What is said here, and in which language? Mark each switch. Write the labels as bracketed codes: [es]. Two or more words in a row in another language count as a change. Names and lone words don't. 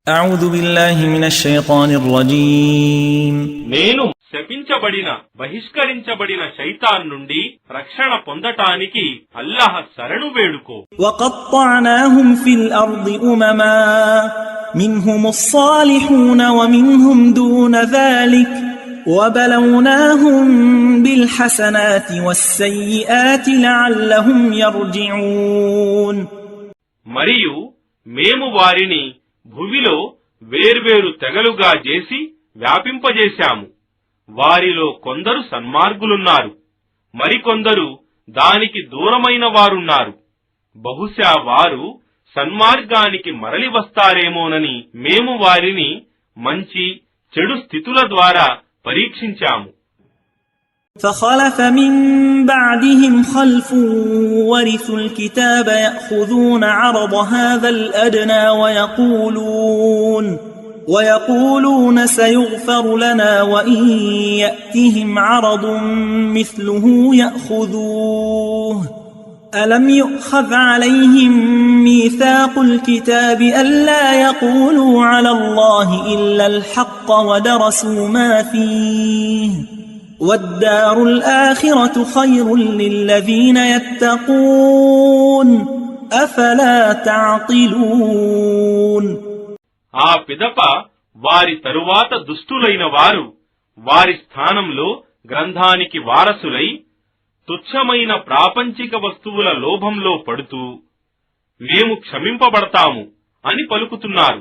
[ar] أعوذ بالله من الشيطان الرجيم [te] నేను శపించబడిన బహిష్కరించబడిన శైతాన్ నుండి రక్షణ పొందటానికి అల్లాహ్ శరణు వేడుకో. [ar] وقطعناهم في الأرض أمما منهم الصالحون ومنهم دون ذلك وبلوناهم بالحسنات والسيئات لعلهم يرجعون. [te] మరియు మేము వారిని భూమిలో వేర్వేరు తెగలుగా చేసి వ్యాపింపజేశాము. వారిలో కొందరు సన్మార్గులున్నారు, మరికొందరు దానికి దూరమైన వారున్నారు. బహుశా వారు సన్మార్గానికి మరలి వస్తారేమోనని మేము వారిని మంచి చెడు స్థితుల ద్వారా పరీక్షించాము. [ar] فخلف من بعدهم خلف ورثوا الكتاب يأخذون عرض هذا الأدنى ويقولون سيغفر لنا وإن يأتهم عرض مثله يأخذوه ألم يؤخذ عليهم ميثاق الكتاب ألا يقولوا على الله إلا الحق ودرسوا ما فيه والدار الآخرة خير للذين يتقون أفلا تعقلون. [te] ఆ పిదప వారి తరువాత దుష్టులైన వారు వారి స్థానంలో గ్రంథానికి వారసులై తుచ్చమైన ప్రాపంచిక వస్తువుల లోభంలో పడుతూ మేము క్షమింపబడతాము అని పలుకుతున్నారు.